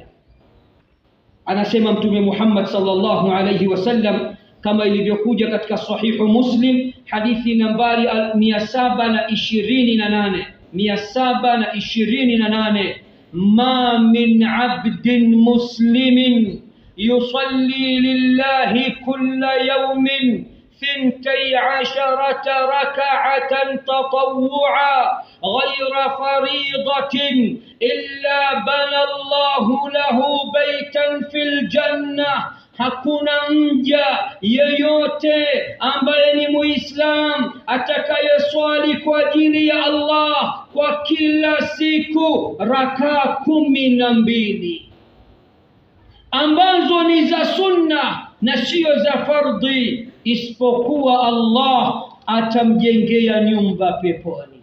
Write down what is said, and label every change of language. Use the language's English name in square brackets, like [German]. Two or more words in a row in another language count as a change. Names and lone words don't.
[Swahili] Anasema Mtume Muhammad [Arabic] صلى الله عليه وسلم [Swahili] kama ilivyokuja katika sahihu Muslim, hadithi nambari 728. [Arabic] ما من عبد مسلم يصلي لله كل يوم 12 ركعة تطوعا غير فريضة إلا بنى الله له بيتا في الجنة. [Swahili] Hakuna mja yeyote ambaye ni Muislam atakayeswali kwa ajili ya Allah kwa kila siku rakaa 12 ambazo ni za sunna na sio za fardhi, isipokuwa Allah atamjengea nyumba peponi.